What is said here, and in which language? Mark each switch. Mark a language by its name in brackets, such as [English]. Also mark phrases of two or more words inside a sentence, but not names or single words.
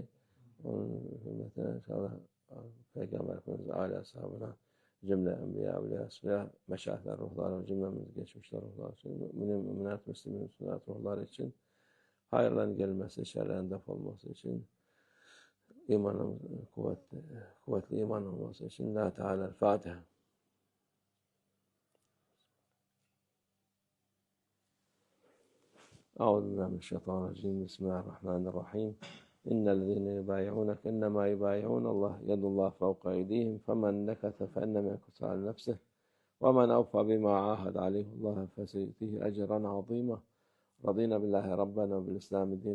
[Turkish] Onun hürmetine inşallah Peygamber Efendimiz aile ashabına, cümle enbiya, evliya, asfiya, meşayihler ruhları, cümlemiz geçmişler ruhları için, müminat, müslümin, sünnet ruhları için, hayırların gelmesi, şerlerin def olması için, imanın kuvvetli iman olması için, La Teala Fatiha. [Arabic] أعوذ بالله من الشيطان الرجيم بسم الله الرحمن الرحيم إن الذين يبايعونك إنما يبايعون الله يد الله فوق أيديهم فمن نكث فإنما ينكث على نفسه ومن أوفى بما عاهد عليه الله فسيؤتيه أجرا عظيما رضينا بالله ربنا وبالإسلام دينا